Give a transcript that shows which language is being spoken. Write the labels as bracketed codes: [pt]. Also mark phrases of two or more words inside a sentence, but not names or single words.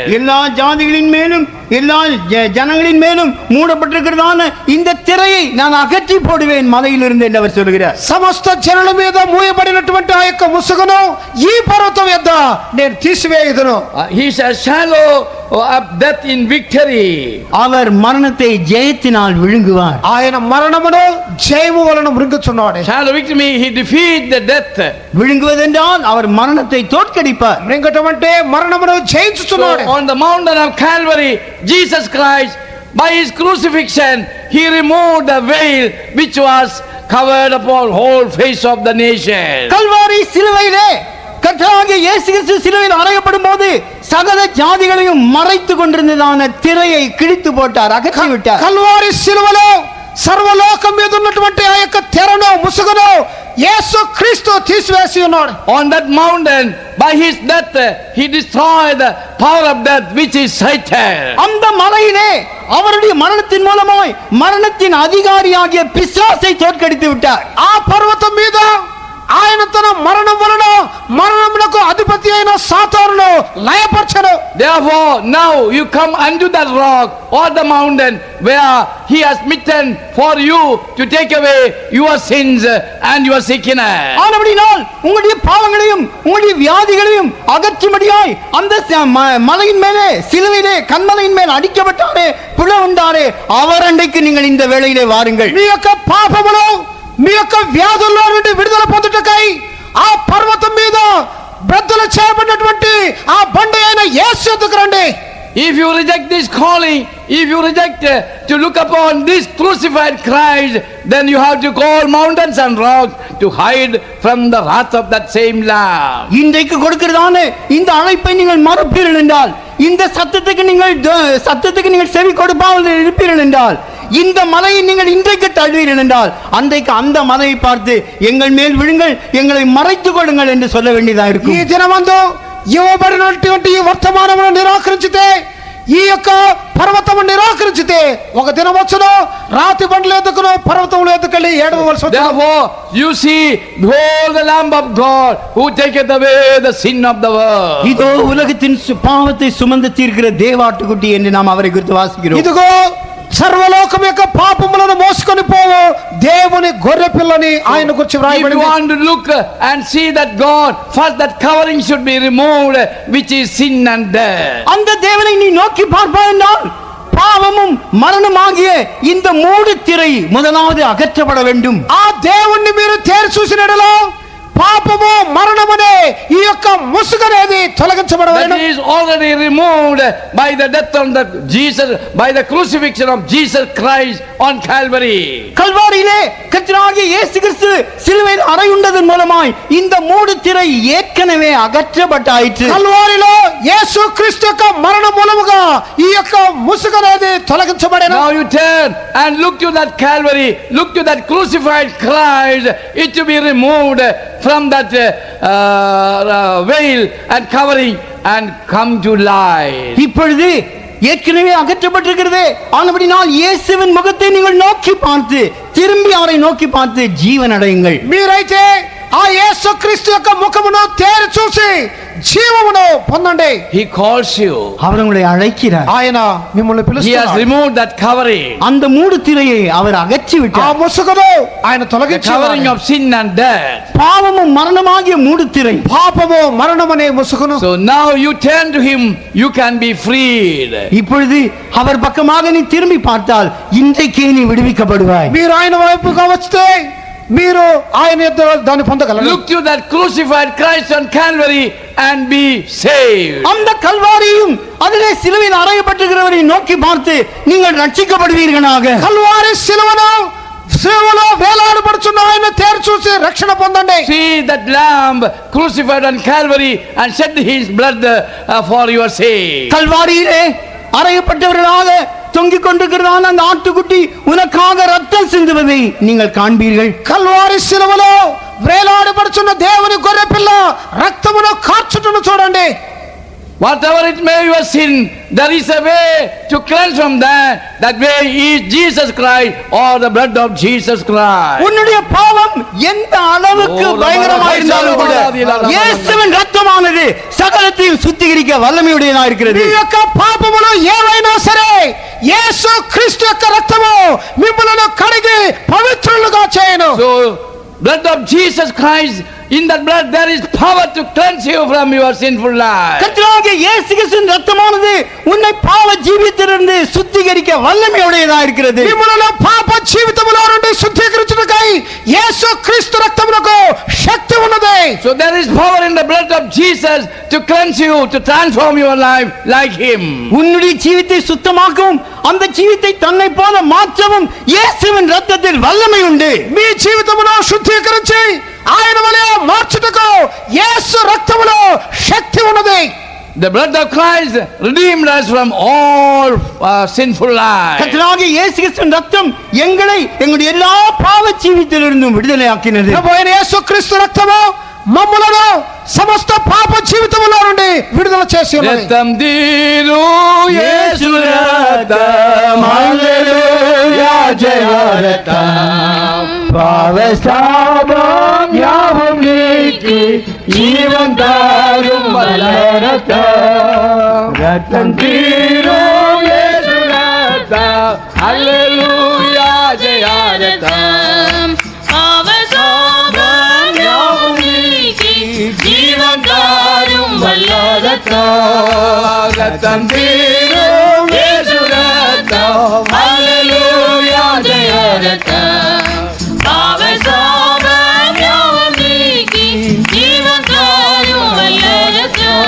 [ta] எல்லா ஜாதிகளின் மேலும் எல்லா ஜனங்களின் மேலும் மூடப்பட்டிருக்கிறதான இந்த திரையை நான் அகற்றி போடுவேன் மலையிலிருந்து என்று அவர் சொல்கிறார். [te] సమస్త జనుల మీద మూయబడినటువంటి ఆ యొక్క ముసుగును ఈ పర్వతం యొద్ద నేను తీసివేయుదును. [en] He shall swallow up death in victory. [ta] அவர் மரணத்தை ஜெயத்தினால் விழுங்குவார். [te] ఆయన మరణమును జయము వలన మృంగుచున్నాడు. [en] Swallow victory, he defeat the death. [ta] விழுங்குவதென்றால் அவர் மரணத்தை தோற்கடிப்பார். [te] మృంగటం అంటే మరణమును జయించుచున్నాడు. [en] On the mountain of Calvary, Jesus Christ, by his crucifixion, he removed the veil which was covered upon whole face of the nation. [ta] கல்வாரி சிலுவையிலே கர்த்தராகிய இயேசு கிறிஸ்து சிலுவையில் அறையப்படும் போது சகல ஜாதிகளையும் மறைத்து கொண்டிருந்ததான திரையை கிழித்து போட்டார், அகற்றி விட்டார். [te] కల్వారి సిలువలో సర్వలోకం మీద ఉన్నటువంటి ఆ యొక్క తెరను ముసుగును యేసు క్రీస్తు తీసివేసి ఉన్నాడు. [en] On that mountain, by his death, he destroyed the power of death, which is Satan. [ta] அந்த மலையிலே அவருடைய மரணத்தின் மூலமாய் மரணத்தின் அதிகாரியாகிய பிசாசை தோற்கடித்து விட்டார். [te] ఆ పర్వతం మీద ఆయన తన మరణం వలన మరణమునకు అధిపతి అయిన సాతానును లయపరచను. [en] Therefore, now you come unto that rock or the mountain where he has smitten for you to take away your sins and your sickness. [ta] ஆனபடியால் உங்களுடைய பாவங்களையும் உங்களுடைய வியாதிகளையும் அகற்றும்படியாய் அந்த மலையின் மேலே சிலுவையிலே கன்மலையின் மேல் அடிக்கப்பட்டாரே புலவுண்டாரே அவர் அண்டைக்கு நீங்கள் இந்த வேளையிலே வாருங்கள். [te] మీ యొక్క పాపములు మీ యొక్క వ్యాధుల్లో నుండి విడుదల పొందుటకై ఆ పర్వతం మీద బ్రద్దలు చేయబడినటువంటి ఆ బండ అయిన యేసు యొద్దకు రండి. [en] If you reject this calling, if you reject to look upon this crucified Christ, then you have to call mountains and rocks to hide from the wrath of that same Lamb. [ta] இன்றைக்கு கொடுக்கிறதான இந்த அழைப்பை நீங்கள் மறுப்பீர்கள் என்றால், இந்த சத்தத்துக்கு நீங்கள் செவி கொடுப்பாமல் இருப்பீர்கள் என்றால், இந்த மலையை நீங்கள் இன்றைக்கு தள்ளுவீர்கள் என்றால் அன்றைக்கு அந்த மலையை பார்த்து எங்கள் மேல் விழுங்கள், எங்களை மறைத்துக் கொள்ளுங்கள் என்று சொல்ல வேண்டியதா [te] ఈ [ta] இருக்கும். [te] దినమందు ఇవ్వబడినటువంటి ఈ వర్తమానమును నిరాకరించితే, ఈ యొక్క పర్వతము నిరాకరించితే ఒక దినం వచ్చును రాతి బండ్ల ఎదుకును పర్వతముల ఎదుకెళ్ళి ఏడవలసి వచ్చును. [en] Therefore, you see, behold the Lamb of God who taketh away the sin of the world. [ta] இதோ உலகத்தின் பாவத்தை சுமந்து தீர்க்கிற தேவாட்டுக்குட்டி என்று நாம் அவரை குறித்து வாசிக்கிறோம். [te] ఇదిగో సర్వలోకం యొక్క పాపములను మోసుకొని పోవు దేవుని గొర్రె పిల్లని ఆయన గురించి [en] If you [te] వ్రాయబడింది. [en] want to look and see that God, first that covering should be removed, which is sin and death. [ta] அந்த தேவனை நீ நோக்கி பார்ப்பாய் என்றால் பாவமும் மரணமாகிய இந்த மூடு திரை முதலாவது அகற்றப்பட வேண்டும். [te] ఆ దేవుణ్ణి మీరు తేరి చూసినడలో పాపము మరణమనే ఈ యొక్క ముసుగనేది తొలగించబడవలెను. [en] That is already removed by the death on the Jesus, by the crucifixion of Jesus Christ on Calvary. [ta] கல்வாரியிலே கர்த்தராகிய இயேசு கிறிஸ்து சிலுவையில் அறையுண்டதன் மூலமாய் இந்த மூடு திரை ஏற்கனவே அகற்றப்பட்டாயிற்று. [te] కల్వారిలో యేసు క్రీస్తు యొక్క మరణ మూలముగా ఈ యొక్క ముసుగనేది తొలగించబడెను. [en] Now you turn and look to that Calvary, look to that crucified Christ, it to be removed from that veil and covering and come to life. [ta] இப்பொழுது ஏற்கனவே அகற்றப்பட்டிருக்கிறது. ஆனபடியால் இயேசுவின் முகத்தை நீங்கள் நோக்கி பார்த்து திரும்பி அவரை நோக்கி பார்த்து ஜீவன் அடையுங்கள். [te] మీరైతే ఆ యేసు క్రీస్తు యొక్క ముఖమును తేరి చూసి జీవమును పొందండి. [en] He calls you. [ta] அவர் உங்களை அழைக்கிறார். [te] ఆయన మిమ్మల్ని [en] He has [te] పిలుస్తున్నాడు. [en] removed that covering. [ta] அந்த மூடு திரையை அவர் அகற்றி [te] ఆ [ta] விட்டார். [te] ముసుగును ఆయన [en] The covering [te] తొలగించాడు. [en] of sin and death. [ta] பாவமும் மரணமாகிய மூடு திரை. [te] పాపము మరణమనే ముసుగును. [en] So now you turn to him, you can be freed. [ta] இப்பொழுது அவர் பக்கமாக நீ திரும்பி பார்த்தால் இன்றைக்கே நீ விடுவிக்கப்படுவாய். [te] మీరు ఆయన వైపుగా వస్తే మీరు ఆయన యొద్ద దాన్ని పొందగలరు. [en] Look to that crucified Christ on Calvary and be saved. [ta] அந்த கல்வாரியும் அதிலே சிலுவையில் அறையப்பட்டிருக்கிறவரை நோக்கி பார்த்து நீங்கள் ரட்சிக்கப்படுவீர்களாக. [te] కల్వారి శిలువను శిలువలో వేలాడబడుచున్న ఆయన తేరు చూసి రక్షణ పొందండి. [en] See that lamb crucified on Calvary and shed his blood for your sake. [ta] கல்வாரியிலே அறையப்பட்டவர்களாக தொங்கிக் கொண்டிருக்கிறதான அந்த ஆட்டுக்குட்டி உனக்காக ரத்தம் சிந்துவதை நீங்கள் காண்பீர்கள். [te] కల్వారి శిలువలో వేలాడబడుచున్న దేవుని గొర్రె పిల్ల రక్తమును కార్చుటను చూడండి. [en] Whatever it may be your sin, there is a way to cleanse from that. That way is Jesus Christ or the blood of Jesus Christ. [ta] உன்னுடைய பாவம் எந்த அளவுக்கு பயங்கரமாயிருந்தாலும் கூட இயேசுவின் ரத்தமானது சகலத்தையும் சுத்திகரிக்க வல்லமையுடையதா இருக்கிறது. [te] మీ యొక్క పాపములు ఏవైనా సరే యేసు క్రీస్తు యొక్క రక్తము మిమ్మల్ని కడిగి పవిత్రులుగా చేయను. [en] So blood of Jesus Christ, in that blood there is power to cleanse you from your sinful life. [ta] கர்த்தராகிய இயேசு கிறிஸ்துவின் ரத்தமானது உன்னை பாவ ஜீவிதத்திலிருந்து சுத்திகரிக்க வல்லமையுடையதா இருக்கிறது. [te] మిమ్మల్ని పాప జీవితములో నుండి శుద్ధీకరించుటకై యేసు క్రీస్తు రక్తమునకు శక్తి ఉన్నది. [en] So there is power in the blood of Jesus to cleanse you, to transform your life like him. [ta] உன்னுடைய ஜீவித்தை சுத்தமாக்கவும் அந்த ஜீவித்தை தன்னை போல மாற்றவும் இயேசுவின் ரத்தத்தில் வல்லமை உண்டு. [te] మీ జీవితమును శుద్ధీకరించి ఆయన వలె మార్చుటకు యేసు రక్తములో శక్తి ఉన్నది. [en] The blood of Christ redeemed us from all sinful life. [ta] கர்த்தராகிய இயேசு கிறிஸ்துவின் ரத்தம் எங்களை எங்களுடைய எல்லா பாவ ஜீவிதத்திலிருந்தும் விடுதலையாக்கினது. [te] ప్రభువైన యేసు క్రీస్తు రక్తము మమ్ములను సమస్త పాప జీవితములో నుండి విడుదల చేసి ఉన్నది. రక్తం దీను యేసు రక్తం, హల్లెలూయా జయ రక్తం, [ta] பாவ சாபம் யாவும் நீக்கி ஜீவன் தாரும் வல்ல ரத்தம். ரத்தம் தீரும் [te] యేసు రక్తం, హల్లెలూయా జయ రక్తం, [ta] பாவசாபம் யாவும் நீக்கி ஜீவன் தாரும் வல்ல ரத்தம். ரத்தம் தீரும் యేసు ரக்தம், ஹல்லேலூயா ஜெய ரத்தம். பாவசாபம் யாவும் நீக்கி ஜீவன் தாரும் வல்ல ரத்தம்.